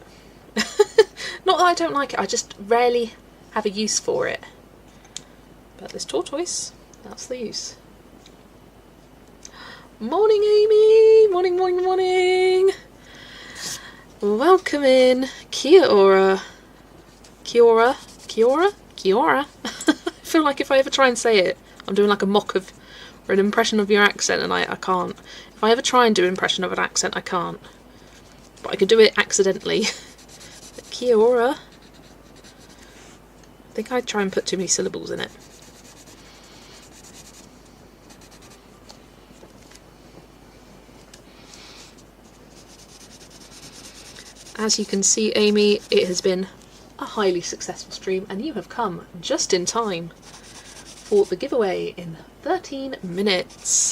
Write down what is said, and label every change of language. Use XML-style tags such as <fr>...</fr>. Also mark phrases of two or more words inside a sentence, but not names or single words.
<en>Not that I don't like it, I just rarely have a use for it. But this tortoise, that's the use. Morning, Amy! Morning, morning, morning! Welcome in.</en> <mi>Kia ora. Kia ora. Kia ora. Kia ora.</mi> <en>I feel like if I ever try and say it, I'm doing like a mock of, or an impression of your accent, and I can't. If I ever try and do an impression of an accent, I can't. But I could do it accidentally. But</en> <mi>kia ora.</mi> <en>I think I'd try and put too many syllables in it. As you can see, Amy, it has been a highly successful stream, and you have come just in time for the giveaway in 13 minutes.</en>